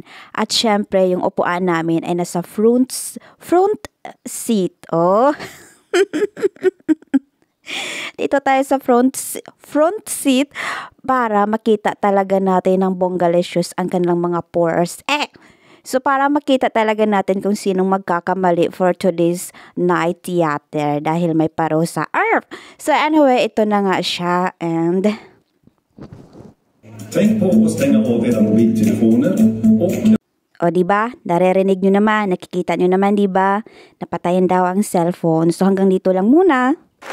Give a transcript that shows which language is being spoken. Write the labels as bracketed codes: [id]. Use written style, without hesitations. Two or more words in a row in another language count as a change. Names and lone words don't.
[tl] At syempre, yung upuan namin ay nasa [en] front seat. [tl] Oh. Dito tayo sa [en] front seat [tl] para makita talaga natin ng bonggalicious ang kanilang mga pores. So para makita talaga natin kung sinong magkakamali [en] for today's night theater [tl] dahil may parusa. [en] So anyway, [tl] ito na nga siya and... [sv] Tänk på att stänga av era mobiltelefoner och... [tl] O diba? Naririnig nyo naman, nakikita nyo naman diba? Napatayan daw ang cellphone. So hanggang dito lang muna.